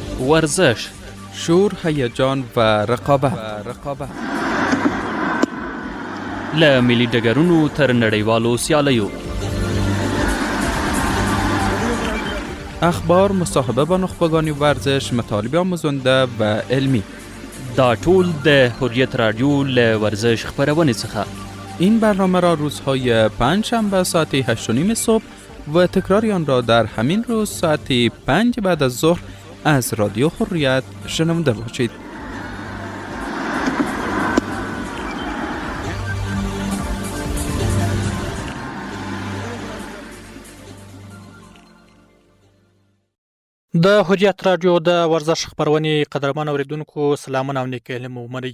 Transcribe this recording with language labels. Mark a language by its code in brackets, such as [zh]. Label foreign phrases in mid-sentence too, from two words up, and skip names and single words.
[fa] ورزش، شور، هیجان و رقابت [ps] له ملي ډګرونو تر نړیوالو سیالیو، [fa] اخبار، مصاحبه با نخبگان ورزش، مطالب آموزنده و علمی. [ps] دا ټول د حریت رادیو له ورزش خبرونې څخه. [fa] این برنامه را روزهای پنجشنبه ساعت 8:30 صبح و تکراری آن را در همین روز ساعت 5 بعد از ظهر از رادیو حریت شنونده باشید. [ps] د حریت رادیو د ورزش خبرونې قدرمن اوریدونکو سلامونه او نیک هیلې مو ومنئ.